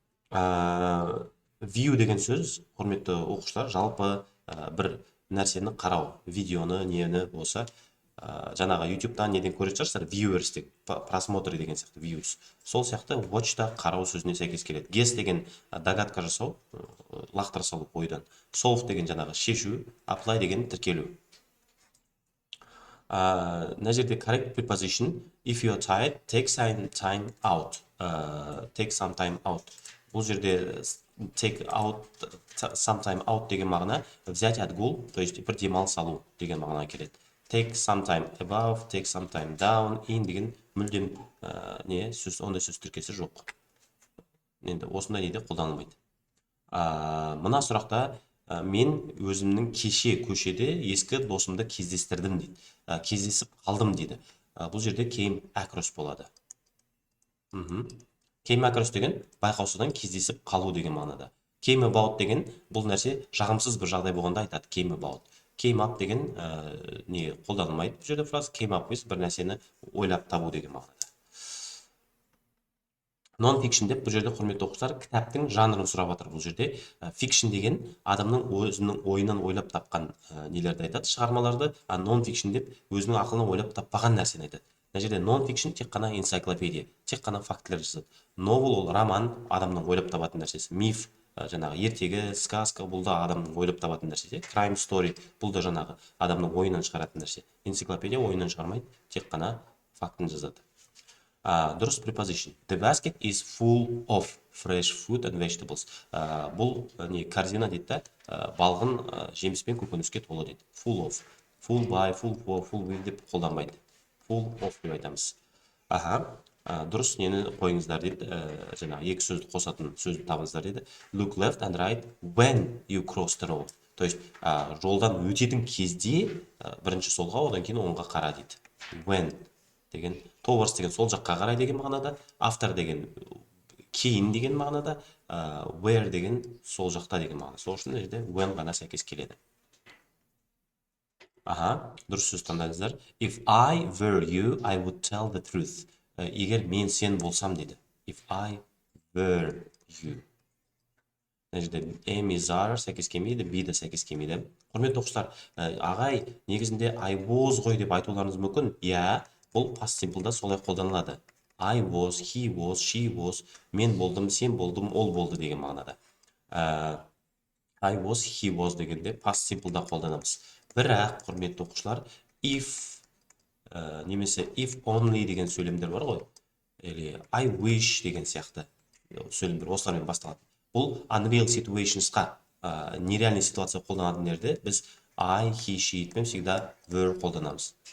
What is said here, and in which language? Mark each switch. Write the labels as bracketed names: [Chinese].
[Kazakh] View деген сөз, құрметті оқушылар, жалпы бір нәрсені қарау, видеоны, нені болса, жаңағы YouTube-тан неден көретін шығарсыздар, viewers деп, просмотры деген сияқты, views. Сол сияқты watch-та қарау сөзіне сәйкес келеді. Guess деген догадка жасау, лақтыра салу ойдан. Solve деген жаңағы шешу, apply деген тіркелу. Мына жерде [English] correct preposition, if you are tired, take some time out. Take some time out. [Kazakh] Бұл жерде [English] take out, sometime out [Kazakh] деген мағына [Russian] взять отгул, то есть [Kazakh] бір демалыс алу деген мағына келеді. [English] Take some time above, take some time down, in [Kazakh] деген мүлдем ондай сөз тіркесі жоқ. Енді осындай неде қолданылмайды. Мына сұрақта мен өзімнің кеше көшеде ескі досымды кездестірдім дейді. Кездесіп қалдым дейді. Бұл жерде came across болады. Came across деген байқаусыздан кездесіп қалу деген мағынада. Came about деген бұл нәрсе жағымсыз бір жағдай болғанда айтады. [English] Came about. [Kazakh] Came up деген не қолданылмайды. Бұл жерде фраза came up емес, бір нәрсені ойлап табу деген мағынада. Non-fiction деп бұл жерде құрметті оқушылар кітаптың жанрын сұрап жатыр. Бұл жерде fiction деген адамның өзінің ойынан ойлап тапқан нелерді айтады, шығармаларды, non-fiction деп өзінің ақылынан ойлап таппаған нәрсені айтады. Мына жерде non-fiction тек қана энциклопедия, тек қана фактілер жазады. Novel ол роман, адамның ойлап табатын нәрсесі. Миф, жаңағы ертегі, сказка, бұл да адамның ойлап табатын нәрсе. Crime story, бұл да жаңағы адамның ойынан шығаратын нәрсе. Энциклопедия ойынан шығармайды, тек қана фактін жазады. Дұрыс preposition. [English] The basket is full of fresh fruit and vegetables. [Kazakh] Бұл корзина дейді, балғын жеміс пен көкөніске толы дейді. [English] Full of. Full by, full for, full with [Kazakh] деп қолданбайды. Full of деп айтамыз. Дұрыс нені қойыңыздар дейді, жаңағы екі сөзді қосатын сөзді табыңыздар дейді. [English] Look left and right when you cross the road. [Russian] То есть [Kazakh] жолдан өтетін кезде бірінші солға, одан кейін оңға қара дейді. When деген, towards деген сол жаққа қарай деген мағынада, after деген кейін деген мағынада, where деген сол жақта деген мағынада. Сол үшін жерде when ғана сәйкес келеді. Дұрыс сөз таңдаңыздар. [English] If I were you, I would tell the truth. [Kazakh] Егер мен сен болсам дейді. [English] If I were you. [Kazakh] Мына жерде am, is, are сәйкес келмейді, be де сәйкес келмейді. Құрметті оқушылар, ағай, негізінде I was ғой деп айтуларыңыз мүмкін. Бұл past simple'да солай қолданылады. [English] I was, he was, she was, [Kazakh] мен болдым, сен болдым, ол болды деген мағынада. [English] I was, he was [Kazakh] дегенде past simple'да қолданамыз. Бірақ, құрметті оқушылар, if немесе if only деген сөйлемдер бар ғой, или I wish деген сияқты сөйлемдер осылармен басталады. Бұл unreal situationsқа, [Russian] нереальный ситуация [Kazakh] қолданатын жерде біз I, he, she етпен всегда were қолданамыз.